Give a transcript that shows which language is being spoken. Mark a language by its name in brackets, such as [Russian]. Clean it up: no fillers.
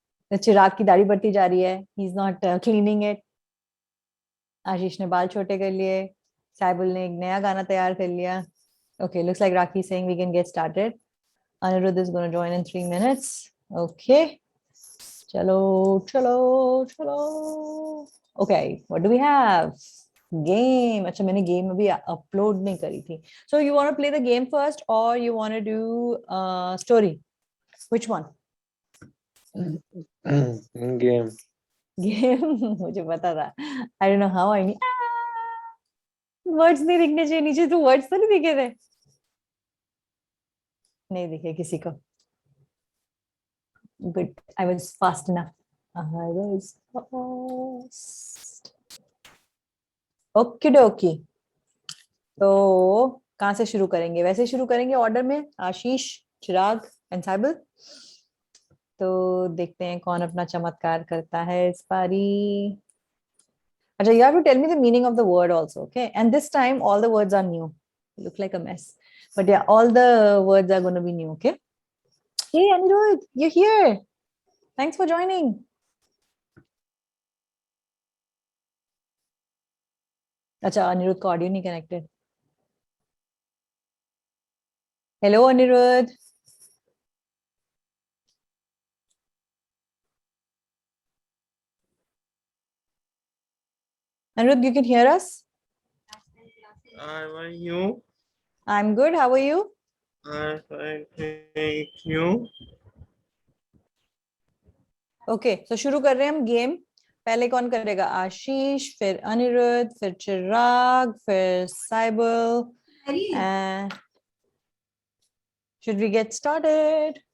[Hindi] The चिराग की दाढ़ी बढ़ती जा रही है. [English] He's not cleaning it. [Hindi] आशीष ने बाल छोटे कर लिए. साइबुल ने एक नया गाना तैयार कर लिया. [English] Okay, looks like Rakhi is saying we can get started. Anirudh is going to join in 3 minutes. Okay. [Hindi] चलो चलो चलो. [English] Okay, what do we have? Game. [Hindi] अच्छा, मैंने game अभी upload नहीं करी थी. [English] So you want to play the game first or you want to do story? Which one? Game. Game. [Hindi] मुझे पता था. [English] I don't know how I need. [Hindi] Words नहीं दिखने चाहिए नीचे. तो words तो नहीं दिखे थे. नहीं दिखे किसी को. [English] Good. I was fast enough. I was fast. Okey dokey. [Hindi] तो कहाँ से शुरू करेंगे? वैसे शुरू करेंगे ऑर्डर में. आशीष, चिराग एंड साइबल. तो देखते हैं कौन अपना चमत्कार करता है इस बारी. [English] अच्छा, you have to tell me the meaning of the word also, okay? And this time all the words are new. You look like a mess, but yeah, all the words are going to be new, okay? Hey Anirudh, you're here. Thanks for joining. [Hindi] अच्छा, अनिरुद्ध का audio नहीं connected. Hello Anirudh. [English] Anirudh, you can hear us? How are you? I'm good. How are you? I'm fine, thank you. Okay, so [Hindi] शुरू कर रहे हैं हम game. पहले कौन करेगा? आशीष, फिर अनिरुद्ध, फिर चिराग, फिर Cyble. [English] And should we get started?